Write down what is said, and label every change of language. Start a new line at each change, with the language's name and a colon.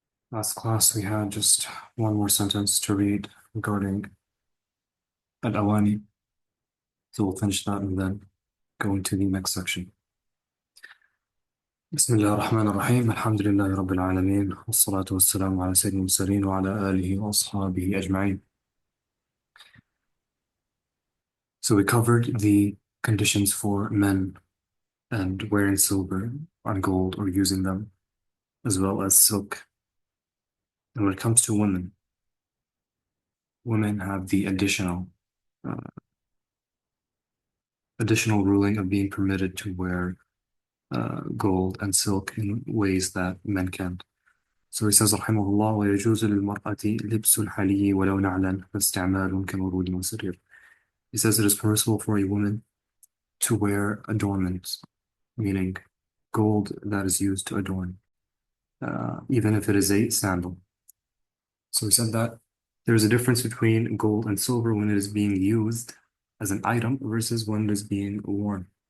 English: Last class, we had just one more sentence to read regarding al-awani. So we'll finish that and then go into the next section.
Arabic: بسم الله الرحمن الرحيم. الحمد لله رب العالمين والصلاة والسلام على سيد المرسلين وعلى آله وأصحابه أجمعين.
English: So we covered the conditions for men and wearing silver and gold or using them, as well as silk. And when it comes to women, women have the uh, additional ruling of being permitted to wear gold and silk in ways that men can't. So he says,
Arabic: رحمه الله ويجوز للمرأة لبس الحلي ولو نعلا فاستعمال كمورود وسرير.
English: He says it is permissible for a woman to wear adornments, meaning gold that is used to adorn, even if it is a sandal. So he said that there is a difference between gold and silver when it is being used as an item versus when it is being worn.